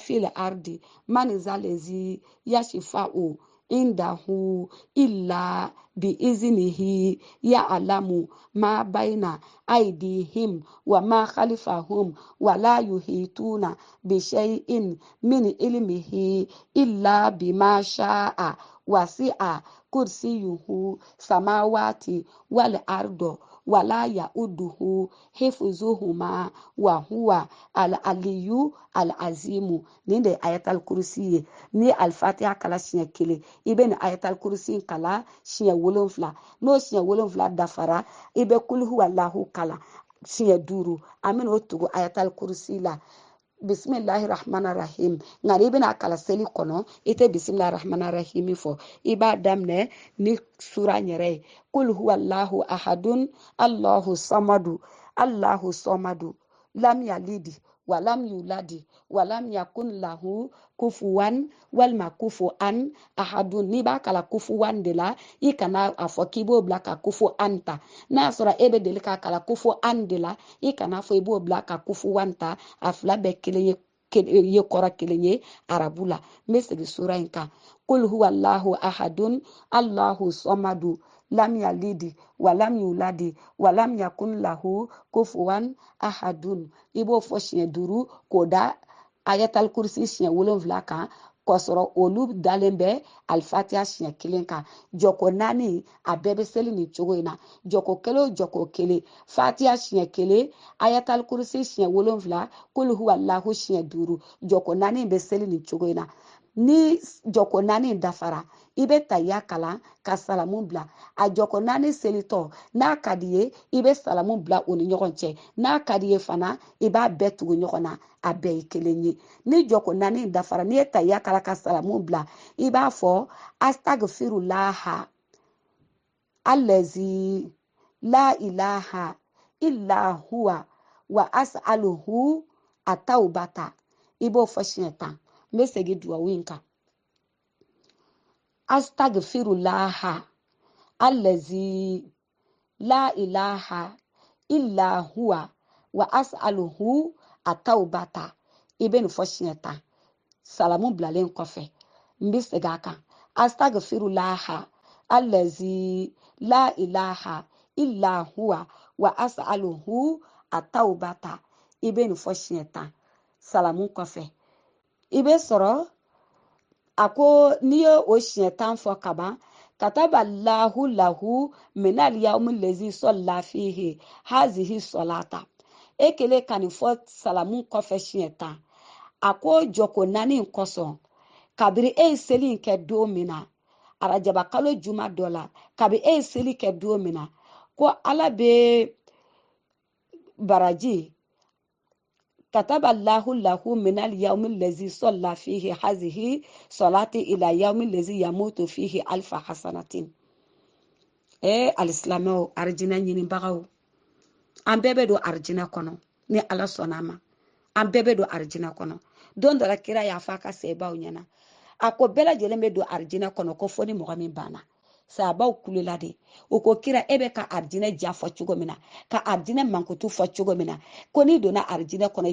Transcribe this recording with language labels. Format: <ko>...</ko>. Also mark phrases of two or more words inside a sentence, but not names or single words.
<ar>في الأرض من ذا الذي يشفع عنده إلا بإذنه يعلم ما بين أيديهم وما خلفهم ولا يحيطون بشيء من علمه إلا بما شاء وسع كرسيه السماوات والأرض ولا يئوده حفظهما وهو العلي العظيم</ar> <bm>nin de ayatal kursi ye ni al fatiha kala siɲɛ kelen i bɛ ni ayatal kursi kala siɲɛ wolonfila n'o siɲɛ wolonfila dafara i bɛ</bm> <ar>قل هو الله</ar> <bm>kala siɲɛ duuru an bɛna o tugu ayatal kursi la</bm> <ar>بسم الله الرحمن الرحيم</ar> <bm>nka n'i bɛna kala seli kɔnɔ i tɛ</bm> <ar>بسم الله الرحمن الرحيم</ar> <bm>fɔ i b'a daminɛ ni sura yɛrɛ ye</bm> <ar>قل هو الله أحد الله الصمد لم يلد ولم يولد ولم يكن له كفوا ولما كفوا أحد</ar> <bm>n'i b'a kala kufuwan de la i kana a fɔ k'i b'o bila ka kufuan ta n'a sɔrɔ e bɛ deli k'a kala kufuan de la i kana fɔ i b'o bila ka kufuwan ta a fila bɛɛ kelen ye kɔrɔ kelen ye arabu la n bɛ segin sura in kan</bm> <ar>قل هو الله أحد الله الصمد لم يلد ولم يولد ولم يكن له كفوا أحد</ar> <bm>i b'o fɔ siɲɛ duuru k'o da ayatal kursi siɲɛ wolonfila kan kɔsɔrɔ olu dalen bɛ alifatiya siɲɛ kelen kan jɔko naani a bɛɛ bɛ seli nin cogo in na jɔko kelen o jɔko kelen fatiya siɲɛ kelen ayatal kursi siɲɛ wolonfila kul huwallahu siɲɛ duuru jɔko naani bɛ seli nin cogo in na ni jɔko naani dafara i bɛ tayya kalan ka salamu bila a jɔko naani selitɔ n'a ka di ye i bɛ salamu bila o ni ɲɔgɔn cɛ n'a ka di ye fana i b'a bɛɛ tugu ɲɔgɔn na a bɛɛ ye kelen ye ni jɔko naani dafara n'i ye tayya kalan ka salamu bila i b'a fɔ astagfirulaha</bm> <ar>الذي لا إله إلا هو وأسأله التوبة</ar> <bm>i b'o fɔ siɲɛ 10 n bɛ segin duwawu in kan</bm> <ar>أستغفر الله الذي لا إله إلا هو وأسأله التوبة</ar> <bm>i bɛ nin fɔ siɲɛ 10 salamu bilalen kɔfɛ n bɛ segin a kan</bm> <ar>أستغفر الله الذي لا إله إلا هو وأسأله التوبة</ar> <bm>i bɛ nin fɔ siɲɛ 10 salamu kɔfɛ i bɛ sɔrɔ a ko n'i ye o siɲɛ 10 fɔ ka ban</bm> <ar>كتب الله له من اليوم الذي صلى فيه هذه الصلاة</ar> <bm>e kelen ka nin fɔ salamu kɔfɛ siɲɛ 10 a ko jɔko naani kɔsɔn kabiri e ye seli in kɛ don min na arajaba kalo juma dɔ la kabiri e ye seli kɛ don min na ko ala bɛ baraji</bm> <ar>كتب الله له من اليوم الذي صلى فيه هذه الصلاة إلى اليوم الذي يموت فيه ألف حسنة</ar> <bm>alisilamɛw arijinɛ ɲinibagaw an bɛɛ bɛ don arijinɛ kɔnɔ ni ala sɔnna a ma an bɛɛ bɛ don arijinɛ kɔnɔ don dɔ la kira y'a fɔ a ka sebaw ɲɛna a ko bɛɛ lajɛlen bɛ don arijinɛ kɔnɔ ko fɔ ni mɔgɔ min banna sabaw kulela de o ko kira e bɛ ka arijinɛ ja fɔ cogo min na ka arijinɛ mankutu fɔ cogo min na ko n'i donna arijinɛ kɔnɔ i</bm>